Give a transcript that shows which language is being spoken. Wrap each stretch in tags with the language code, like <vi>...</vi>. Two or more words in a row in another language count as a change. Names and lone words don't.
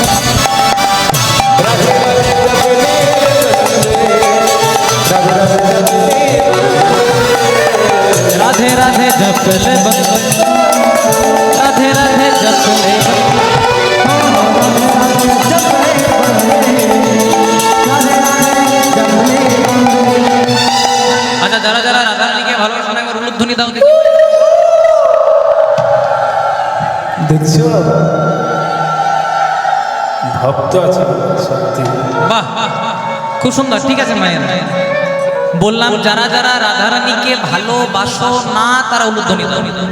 <hi>राधे राधे जप ले बंदे, राधे राधे जप ले</hi> <bn>আচ্ছা যারা যারা রাধা রানী কে ভালো শোনা মে উলুধ্বনি দাও দেখি। দেখছো ভক্ত আছে সত্যি। বাহ খুব সুন্দর, ঠিক আছে মায়ের। বললাম যারা যারা রাধারানীকে ভালোবাসো না তারা উলুধ্বনি দাও।</bn>